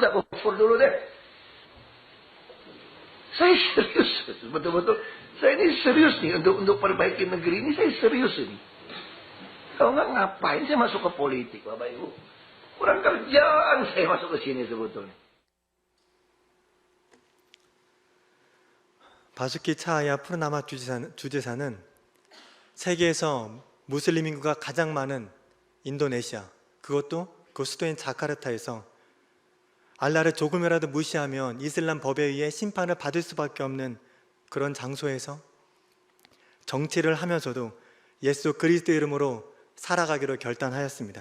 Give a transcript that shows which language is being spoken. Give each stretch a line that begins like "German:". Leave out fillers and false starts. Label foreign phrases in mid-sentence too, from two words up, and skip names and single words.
Indonesian: Udah, kufur dulu deh. Saya serius, betul-betul. Saya ini serius nih untuk perbaiki negeri ini. Saya serius ini. Kalau nggak ngapain saya masuk ke politik, Bapak Ibu? Kurang kerjaan saya masuk ke sini sebetulnya.
Korean: 바수키 차하야 푸르나마 주지사는 세계에서 무슬림 인구가 가장 많은 인도네시아, 그것도 그 수도인 자카르타에서 알라를 조금이라도 무시하면 이슬람 법에 의해 심판을 받을 수밖에 없는 그런 장소에서 정치를 하면서도 예수 그리스도 이름으로 살아가기로 결단하였습니다.